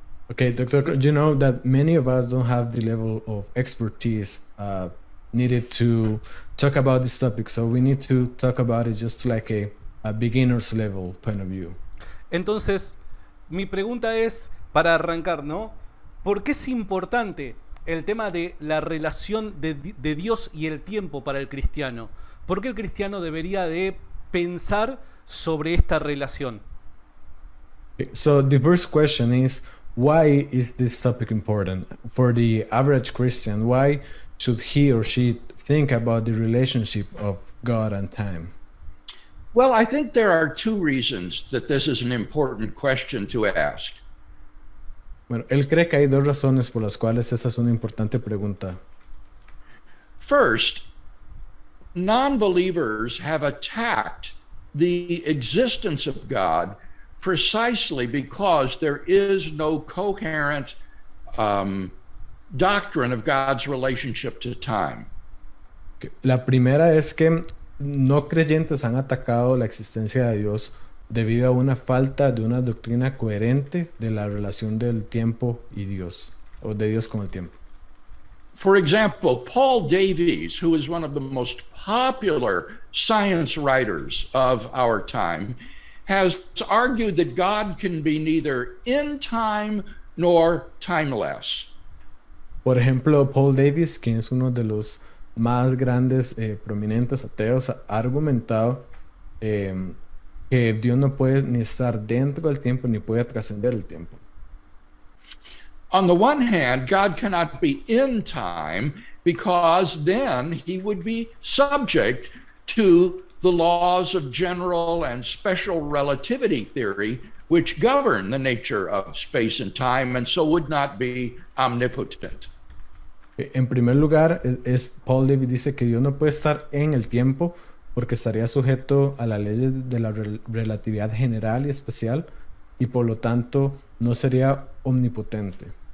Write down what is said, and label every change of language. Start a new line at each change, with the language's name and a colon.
English: Okay, Doctor, you know that many of us don't have the level of expertise needed to talk about this topic, so we need to talk about it just like a beginner's level point of view.
Spanish: Entonces, mi pregunta es, para arrancar, ¿no? ¿Por qué es importante el tema de la relación de Dios y el tiempo para el cristiano? ¿Por qué el cristiano debería de pensar sobre esta relación?
English: So the first question is, why is this topic important for the average Christian? Why should he or she think about the relationship of God and time? Well, I think there are two reasons that this is an important question to ask.
Spanish: Bueno, él cree que hay dos razones por las cuales esa es una importante pregunta.
English: First, non-believers have attacked the existence of God precisely because there is no coherent doctrine of God's relationship to time.
Spanish: La primera es que no creyentes han atacado la existencia de Dios debido a una falta de una doctrina coherente de la relación del tiempo y Dios, o de Dios con el tiempo.
English: For example, Paul Davies, who is one of the most popular science writers of our time, has argued that God can be neither in time nor timeless.
Spanish: Por ejemplo, Paul Davies, quien es uno de los más grandes, prominentes ateos, ha argumentado que Dios no puede ni estar dentro del tiempo ni puede trascender el tiempo.
English: On the one hand, God cannot be in time because then he would be subject to the laws of general and special relativity theory, which govern the nature of space and time, and so would not be omnipotent.
Spanish: En primer lugar, Paul Davies dice que Dios no puede estar en el tiempo porque estaría sujeto a la ley de la relatividad general y especial y por lo tanto no sería omnipotente.